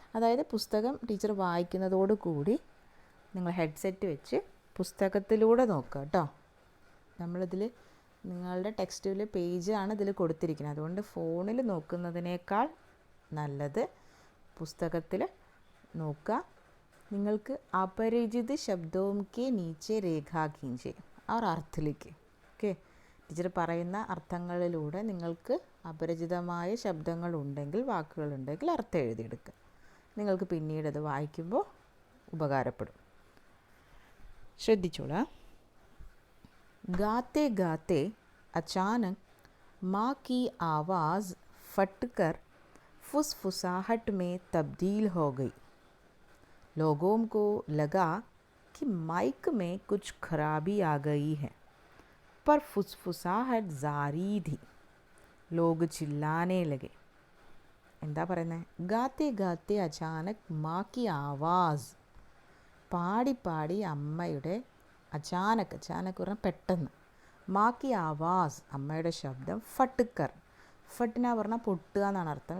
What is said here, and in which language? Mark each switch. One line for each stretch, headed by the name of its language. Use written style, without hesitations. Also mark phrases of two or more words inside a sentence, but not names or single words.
Malayalam: അതായത് പുസ്തകം ടീച്ചർ വായിക്കുന്നതോടുകൂടി നിങ്ങൾ ഹെഡ്സെറ്റ് വെച്ച് പുസ്തകത്തിലൂടെ നോക്കുക കേട്ടോ. നമ്മളിതിൽ നിങ്ങളുടെ ടെക്സ്റ്റിൽ പേജാണ് ഇതിൽ കൊടുത്തിരിക്കുന്നത്. അതുകൊണ്ട് ഫോണിൽ നോക്കുന്നതിനേക്കാൾ നല്ലത് പുസ്തകത്തിൽ നോക്കുക. നിങ്ങൾക്ക് അപരിചിത ശബ്ദവും
Hindi: के नीचे रेखा खींचे और अर्थ लिखे.
Malayalam: ഓക്കെ, ടീച്ചർ പറയുന്ന അർത്ഥങ്ങളിലൂടെ നിങ്ങൾക്ക് അപരിചിതമായ ശബ്ദങ്ങളുണ്ടെങ്കിൽ, വാക്കുകളുണ്ടെങ്കിൽ അർത്ഥം എഴുതിയെടുക്കുക. നിങ്ങൾക്ക് പിന്നീട് അത് വായിക്കുമ്പോൾ ഉപകാരപ്പെടും. ശ്രദ്ധിച്ചോളാം.
Hindi: गाते गाते अचानक माँ की आवाज़ फटकर फुसफुसाहट में तब्दील हो गई. लोगों को लगा कि माइक में कुछ खराबी आ गई है, पर फुसफुसाहट जारी थी. लोग चिल्लाने लगे.
Malayalam: എന്താ പറയുന്നത്?
Hindi: गाते गाते अचानक माँ की आवाज़.
Malayalam: പാടി പാടി അമ്മയുടെ അചാനക്, അചാനക് പറഞ്ഞാൽ പെട്ടെന്ന്,
Hindi: माँ की आवाज़
Malayalam: അമ്മയുടെ ശബ്ദം, ഫട്ടുക്കർ, ഫട്ടിന പറഞ്ഞാൽ പൊട്ടുക എന്നാണ് അർത്ഥം.